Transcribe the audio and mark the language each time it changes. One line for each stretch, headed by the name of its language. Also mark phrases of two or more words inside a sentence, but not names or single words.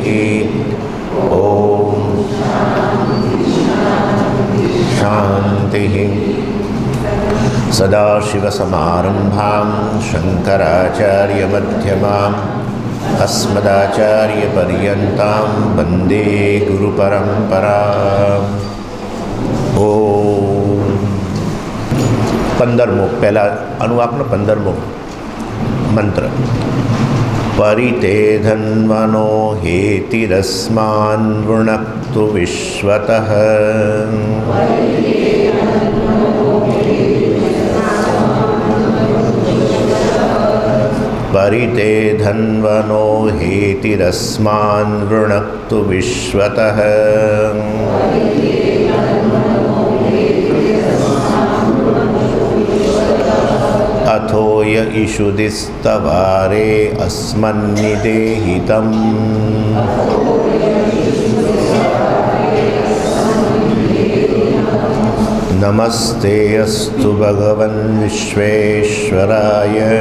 Sanskrit: ॐ शान्तिः। सदाशिवसमारम्भां शङ्कराचार्यमध्यमाम् अस्मदाचार्यपर्यन्तां वन्दे गुरुपरम्पराम्। ઓમ
Gujarati: 15મો પહેલા અનુવાકનો 15મો મંત્ર
Sanskrit: પરિતે ધન્વનો હેતિરસ્માન વૃણક્તુ વિશ્વતઃ પરિતે ધન્વનો હેતિરસ્માન વૃણક્તુ વિશ્વતઃ अथोय इषुदिस्तवारे अस्मन्निदेहितं नमस्ते अस्तु भगवन् विश्वेश्वराय